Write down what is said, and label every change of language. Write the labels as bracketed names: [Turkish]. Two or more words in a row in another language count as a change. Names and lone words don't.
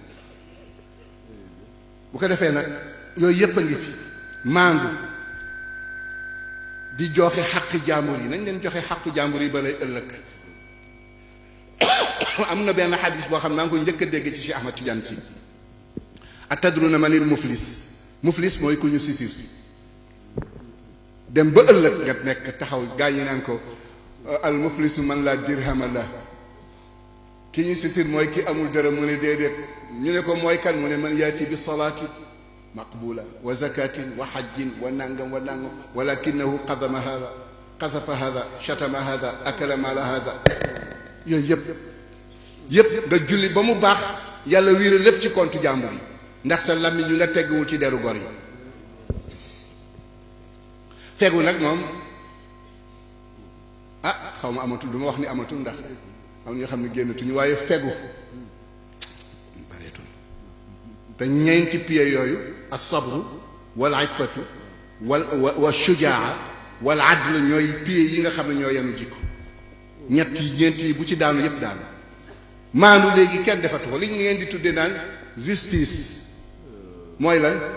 [Wolof] bu ko defee nag yooyu yépp a ngi fi maandu di joxe xaqi jàmbur yi nañ leen joxe xaqu jàmbur yi ba lay ëllëg am na benn xadis boo xam ne maa ngi ko njëkk a dégg ci Cheikh Ahmad Tidiane Sy [Arabic] أتدرون من المفلس [Wolof] mooy ku ñu sisir dem ba ëllëg nga nekk taxaw gaa yi naan ko [Arabic] المفلس من لا درهم له [Wolof] ki ñu sisir mooy ki amul dërëm mu ne déedéet ñu ne ko mooy kan mu ne [Arabic] من يأتي بصلاة مقبولة وزكاة وحج ونعم ولكنه قدم هذا قذف هذا شتم هذا أكل مال هذا [Wolof] yooyu yëpp nga julli ba mu baax yàlla wiire lépp ci compte jàmbur yi ndax sa lammiñ ñu nga tegguwul ci deru gor yi fegu nag moom xaw ma amatul du ma wax ni amatul ndax am ñoo xam ne génnatuñu waaye fegu bareetul te ñeenti pied yooyu [Arabic] الصبر والعفة والشجاعة والعدل [Wolof] ñooy pied yi nga xam ne ñoo yenu jikko ñeent yi bu ci daanu yépp daanu maandu léegi kenn defatu ko li ñu ngeen di tudde naan justice mooy lan